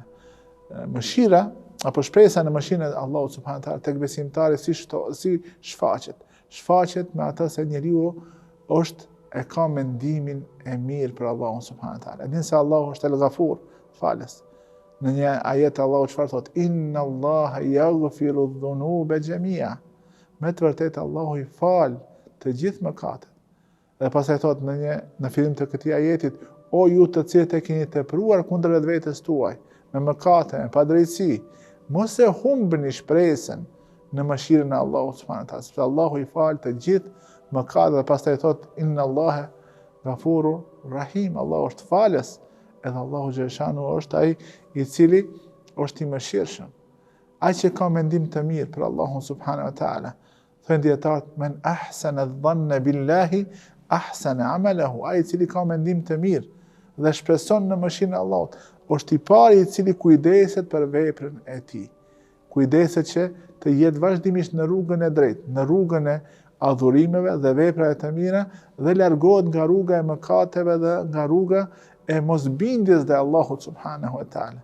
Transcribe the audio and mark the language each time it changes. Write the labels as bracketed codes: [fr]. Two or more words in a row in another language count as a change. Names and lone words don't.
[sq] Mëshira apo shpresa në mëshirën e Allahut [ar] سبحانه وتعالى [sq] tek besimtari si shfaqet. Shfaqet me atë se njeriu e ka mendimin e mirë për Allahun [ar] سبحانه وتعالى. [sq] Din se Allahu është el-Ghafur, falës. Në një ajet Allahu çfarë thotë? [ar] إن الله يغفر الذنوب جميعا. [sq] Me të vërtetë Allahu i fal të gjithë mëkatet. Dhe pastaj thotë në fillim të këtij ajetit, o ju të cilët e keni tepruar kundër vetvetes tuaj, me mëkate, me padrejtësi, mos e humbni shpresën në mëshirën e Allahut [ar] سبحانه وتعالى, [sq] sepse Allahu i fal të gjithë mëkatet. Dhe pastaj thotë [ar] إن الله غفور رحيم. [sq] Allahu është falës, edhe Allahu xhaleshanu është ai i cili është i mëshirshëm. Ai që ka mendim të mirë për Allahun [ar] سبحانه وتعالى, [sq] thënë dietarët, [ar] من أحسن الظن بالله أحسن عمله. [sq] Ai i cili ka mendim të mirë dhe shpreson në mëshirën e Allahut, është i pari i cili kujdeset për veprën e tij. Kujdeset që të jetë vazhdimisht në rrugën e drejtë, në rrugën e adhurimeve dhe veprave të mira dhe largohet nga rruga e mëkateve dhe nga rruga e mosbindjes dhe Allahut [ar] سبحانه وتعالى.